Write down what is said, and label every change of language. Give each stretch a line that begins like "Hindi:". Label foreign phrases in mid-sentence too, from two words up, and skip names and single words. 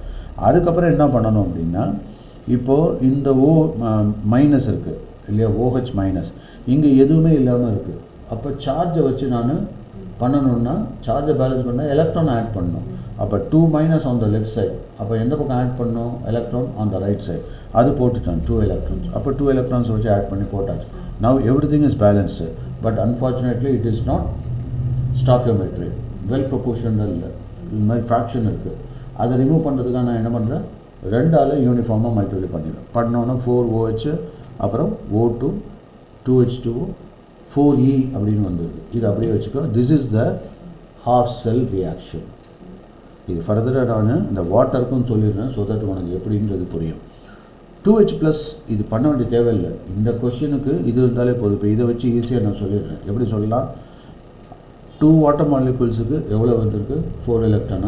Tamil: அதுக்கப்புறம் என்ன பண்ணணும் அப்படின்னா, இப்போது இந்த
English: O minus
Tamil: இருக்குது இல்லையா,
English: OH minus
Tamil: இங்கே எதுவுமே இல்லாமல் இருக்குது. அப்போ சார்ஜை வச்சு நான் பண்ணணுன்னா,
English: charge balance
Tamil: பண்ணால்
English: electron add
Tamil: பண்ணணும். அப்போ
English: 2 minus on the left side,
Tamil: அப்போ எந்த பக்கம் ஆட் பண்ணணும்,
English: electron on the right side.
Tamil: அது போட்டுட்டேன் 2 எலக்ட்ரான்ஸ். அப்போ 2 எலக்ட்ரான்ஸ் வச்சு ஆட் பண்ணி போட்டாச்சு.
English: Now everything is balanced. But unfortunately it is not stoichiometry, well proportional
Tamil: இல்லை, இது மாதிரி ஃப்ராக்ஷன் இருக்குது. அதை ரிமூவ் பண்ணுறதுக்காக நான் என்ன பண்ணுறேன், 2ஆல்
English: uniformly multiply
Tamil: பண்ணிடுறேன். பண்ணோன்னா 4OH, அப்புறம் O2, 2H2O, 4E அப்படின்னு வந்துடுது. இது அப்படியே வச்சுக்கோ.
English: This is the half cell reaction.
Tamil: இது ஃபர்தராக நான் இந்த வாட்டருக்கும் சொல்லிடுறேன்,
English: so that
Tamil: உனக்கு எப்படின்றது புரியும். 2H+, இது பண்ண வேண்டிய தேவையில்லை, இந்த கொஷினுக்கு இது இருந்தாலே போதும். இப்போ இதை வச்சு ஈஸியாக நான் சொல்லிடுறேன். எப்படி சொல்லலாம், 2
English: water molecules
Tamil: எவ்வளோ வந்திருக்கு, 4 எலக்ட்ரானா.